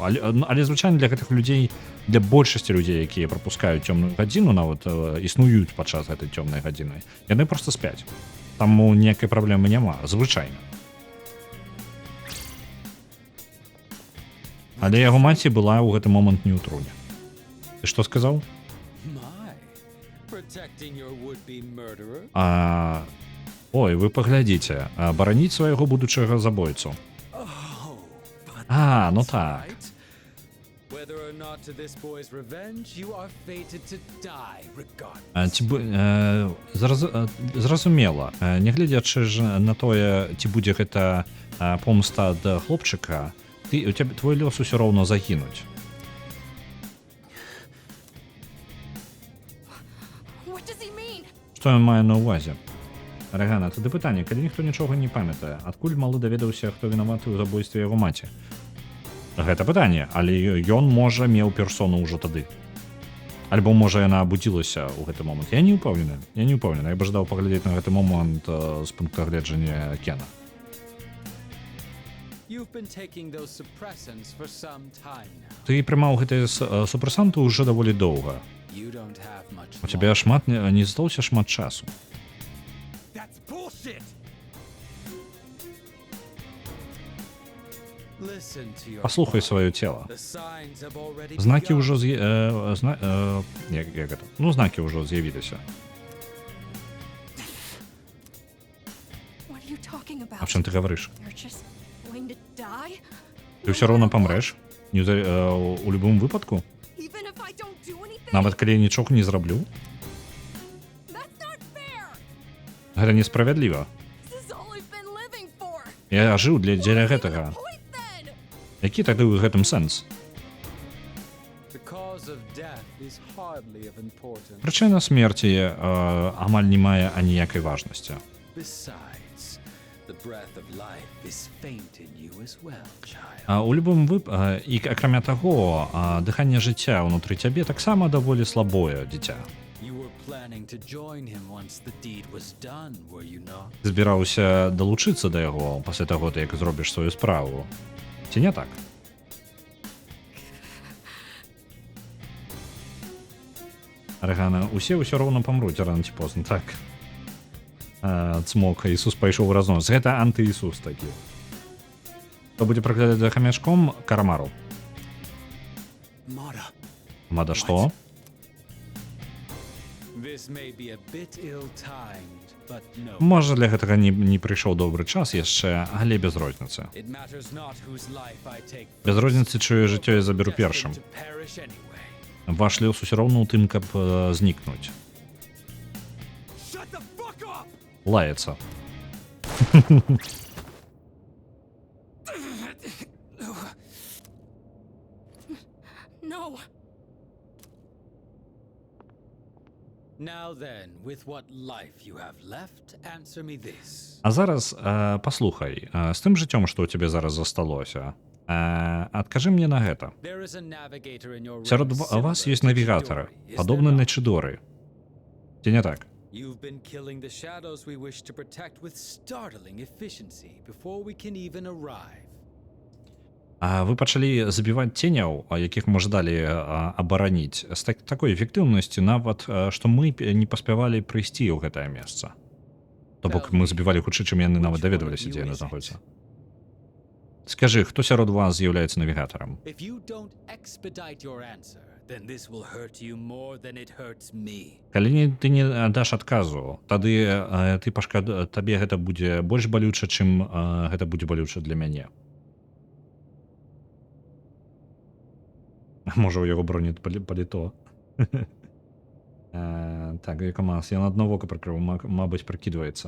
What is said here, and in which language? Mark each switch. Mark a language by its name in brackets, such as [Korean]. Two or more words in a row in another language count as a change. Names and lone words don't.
[Belarusian] Але звычайна для гэтых людзей, для большасці людзей, якія прапускаюць цёмную гадзіну, нават існуюць падчас гэтай цёмнай гадзіны, яны просто спяць. Таму ніякай праблемы няма, звычайна. Але яго маці была ў гэты момант не ў труне. Ты што сказаў? [English] My, protecting your would-be murderer? [Belarusian] Ой, вы паглядзіце, бараніць свайго будучага забойцу. Ну так. [English] Whether or not to this boy's revenge, you are fated to die regardless. [Belarusian] Зразумела, нягледзячы ж на тое, ці будзе гэта помста ад хлопчыка, твой лёс усё роўна загінуць. [English] What does he mean? [Belarusian] Што ён мае на ўвазе? Аргана, тады пытанне, калі ніхто нічога не памятае, адкуль малы даведаўся, хто вінаваты ў забойстве яго маці? Гэта пытанне, але ён, можа, меў персону ўжо тады. Альбо, можа, яна абудзілася ў гэты момант. Я не ўпэўнены. Я б жадаў паглядзець на гэты момант з пункта гледжання Кена. [English] You've been taking those suppressants for some time now. [Belarusian] Ты прымаў гэтыя супрэсанты ўжо даволі доўга. [English] You don't have much [Belarusian] У цябе шмат не засталося шмат часу. [English] That's bullshit! Listen to your [Belarusian] Паслухай сваё цела. [English] The signs have already [Belarusian] Знакі [English] begun. [Belarusian] ўжо знакі ўжо з'явіліся. [English] What are you talking about? [Belarusian] А чым ты гаварыш? [English] They're just going to die? [Belarusian] Ты ўсё роўна памрэш? У любым выпадку? [English] Even if I don't do anything? [Belarusian] Нават калі я нічога не зраблю? [English] That's not fair! [Belarusian] Гэта несправядліва. [English] This is all I've been living for! [Belarusian] Я жыў дзеля [English] What's [Belarusian] гэтага. [English] the point then? [Belarusian] Які тады ў гэтым сэнс? [English] The cause of death is hardly of importance. [Ukrainian] Причина смерті амаль не має аніякої важності. [English] Besides, the breath of life is faint in you as well, child. [Belarusian] У любым і акрамя таго, дыханне жыцця ўнутры цябе таксама даволі слабое, дзіця. [English] You were planning to join him once the deed was done, were you not? [Belarusian] Збіраўся далучыцца да яго пасля таго, як зробіш сваю справу. Ці не так? Аргана, усе ўсё роўна памруць рана ці позна, так. Цмок, Ісус пайшоў у разнос. Гэта анты-Ісус такі. Хто будзе праглядаць за хамячком? Карамару. [English] Mada. [Belarusian] Мада што? [English] This may be a bit ill-timed, but no. [Belarusian] Можа, для гэтага не прыйшоў добры час яшчэ, але без розніцы. [English] It matters not whose life I take [Belarusian] Без розніцы, чыё жыццё я заберу першым. [English] to perish anyway. [Belarusian] Ваш лёс усё роўна ў тым, каб знікнуць. [English] Shut the fuck up! [Belarusian] Лаецца. [English] No. Now then, with what life you have left, answer me this. [Belarusian] А зараз паслухай, з тым жыццём, што ў цябе зараз засталося, адкажы мне на гэта. [English] There is a navigator in your [Belarusian] Сярод [English] ranks [Belarusian] вас [English] similar [Belarusian] ёсць [English] to [Belarusian] навігатары, [English] Chidori, is [Belarusian] падобны [English] there [Belarusian] на [English] not? [Belarusian] Чидоры. Ці не так? [English] You've been killing the shadows we wish to protect with startling efficiency before we can even arrive. [Belarusian] Вы пачалі забіваць ценяў, якіх мы ждалі абараніць, з такой эфектыўнасцю нават, што мы не паспявалі прыйсці ў гэтае месца. То бок мы забівалі хутчэй, чым яны нават даведваліся, дзе яны знаходзяцца. Скажы, хто сярод вас з'яўляецца навігатарам? [English] If you don't expedite your answer, then this will hurt you more than it hurts me. [Belarusian] Калі ты не даш адказу, тады табе гэта будзе больш балюча, чым гэта будзе балюча для мяне. Можа, у яго бронет паліто. Так, Якамас, я на одно вока прыкрыў, мабыць, прыкідваецца.